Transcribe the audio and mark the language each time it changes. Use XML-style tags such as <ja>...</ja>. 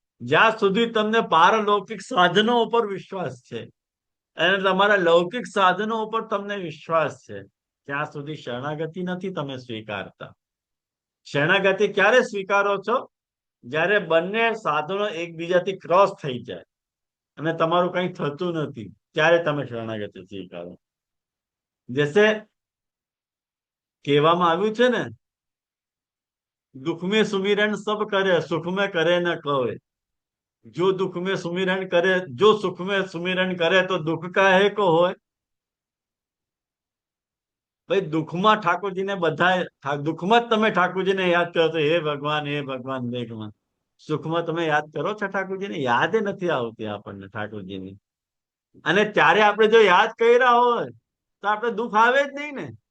<gu>જ્યાં સુધી તમને પારલૌકિક સાધનો ઉપર વિશ્વાસ છે અને તમારા લૌકિક સાધનો ઉપર તમને વિશ્વાસ છે, ત્યાં સુધી શરણાગતિ નથી તમે સ્વીકારતા. શરણાગતિ ક્યારે સ્વીકારો છો? જ્યારે બંને સાધનો એકબીજાથી ક્રોસ થઈ જાય અને તમારું કંઈ થતું નથી, ત્યારે તમે શરણાગતિ સ્વીકારો. જૈસે કહેવામાં આવ્યું છે ને,</gu> <hi>दुख में सुमिरन सब करे, सुख में करे न कोई. जो दुख में सुमिरन करे, जो सुख में सुमिरन करे तो दुख का है को होय.</hi> <gu>ભાઈ દુઃખમાં ઠાકોરજીને બધા દુઃખમાં જ તમે ઠાકોરજીને યાદ કરો તો હે ભગવાન, હે ભગવાન, હે ભગવાન. સુખમાં તમે યાદ કરો છો ઠાકોરજીને? યાદ નથી આવતી આપણને ઠાકોરજીની. અને ત્યારે આપણે જો યાદ કર્યા હોય તો આપણે દુઃખ આવે જ નહીં ને.</gu>